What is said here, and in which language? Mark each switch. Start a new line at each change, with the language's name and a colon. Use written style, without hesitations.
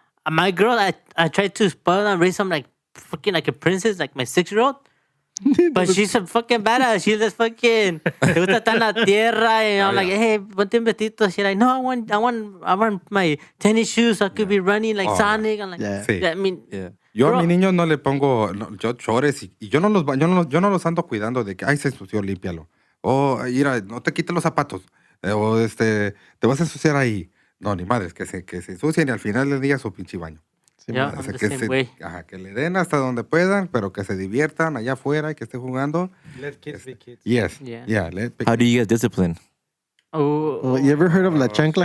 English: My girl, I tried to spoil and raise some like fucking like a princess, like my 6-year-old. But she's a fucking badass. She's just fucking.
Spanish: Le gusta estar en la tierra,
English: and I'm like, hey,
Spanish: ponte un vestido.
English: She's like, no, I want my tennis shoes. So I could be running like Sonic. I'm like, Yeah.
Spanish: Sí.
English: I mean, yeah.
Spanish: Yo
English: Bro.
Spanish: a mi niño no le pongo yo chores y yo no los ando cuidando de que ay se ensució, límpialo. O mira, no te quites los zapatos. O te vas a ensuciar ahí. No, ni madres, que se ensucien y al final del día su pinche baño. Sí,
English: yeah, man. I'm the
Spanish: que,
English: same way.
Spanish: que le den hasta donde puedan, pero que se diviertan allá afuera y que estén jugando.
English: Let kids be kids. Yes. Yeah. Yeah. How do you guys discipline? Oh, you ever heard of la chancla?